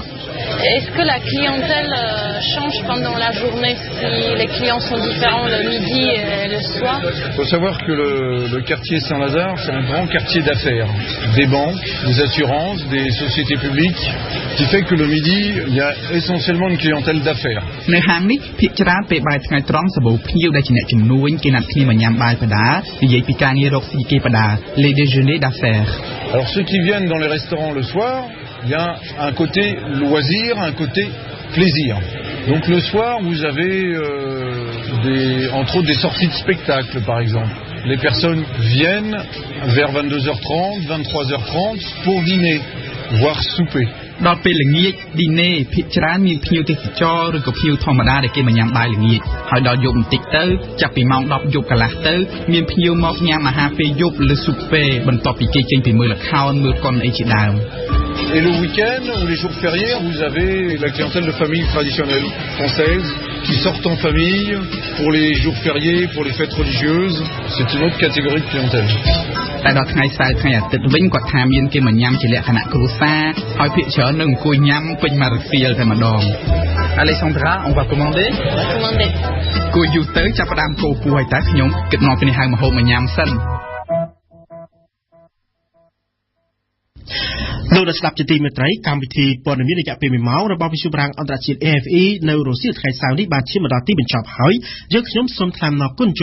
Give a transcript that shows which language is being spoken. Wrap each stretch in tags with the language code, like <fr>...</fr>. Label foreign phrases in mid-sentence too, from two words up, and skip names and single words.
<fr>Est-ce que la clientèle change pendant la journée si les clients sont différents le midi et le soir? Il faut savoir que le quartier Saint-Lazare, c'est un grand quartier d'affaires. Des banques, des assurances, des sociétés publiques, qui fait que le midi, il y a essentiellement une clientèle d'affaires.</fr> <km>នៅហាងនេះភាគច្រើនពេលបាយថ្ងៃត្រង់សម្បូរភ្ញៀវដែលជាអ្នកជំនួញគេណាត់គ្នាមកញ៉ាំបាយបដានិយាយពីការងាររកស៊ីគេបដា</km> <fr>Les déjeuners d'affaires. Alors ceux qui viennent dans les restaurants le soir, il y a un côté loisir, un côté plaisir. Donc le soir, vous avez entre autres des sorties de spectacle par exemple. Les personnes viennent vers 22h30, 23h30 pour dîner, voire souper.</fr> <km>ដល់ពេលល្ងាច dîner ភាគច្រើនមានភ្ញៀវទេសចរឬក៏ភ្ញៀវធម្មតាដែលគេមកញ៉ាំបាយល្ងាចហើយដល់យប់បន្តិចទៅចាប់ពីម៉ោង 10 យប់កន្លះទៅមានភ្ញៀវមកញ៉ាំអាហារពេលយប់ឬ souper បន្ទាប់ពីគេចេញពីមើលល្ខោនមើលកុនអីជាដើម</km> <fr>Et le week-end ou les jours fériés, vous avez la clientèle de famille traditionnelle française qui sortent en famille pour les jours fériés, pour les fêtes religieuses. C'est une autre catégorie de clientèle.</fr> <km>តែដល់ថ្ងៃសៅរ៍ថ្ងៃអាទិត្យវិញគាត់ថាមានគេមកញ៉ាំជាលក្ខណៈគ្រួសារហើយភាគច្រើននឹងអង្គុយញ៉ាំពេញមួយរសៀលតែម្ដង</km> <fr>Alexandra, on va commander. Commander.</fr> <km>គួរយូរទៅចាប់ផ្ដើមកោពោះឲ្យតែខ្ញុំគិតមកពីនេះហៅម្ហូបមកញ៉ាំសិន លោកដែលស្ដាប់ជាទីមេត្រីកម្មវិធីព័ត៌មានរយៈពេល1ម៉ោងរបស់វិទ្យុបារាំងអន្តរជាតិ RFI នៅរុស្ស៊ីថ្ងៃសៅរ៍នេះបានឈានមកដល់ទីបញ្ចប់ហើយយើងខ្ញុំសូមថ្លែងអំណរគុណ</km>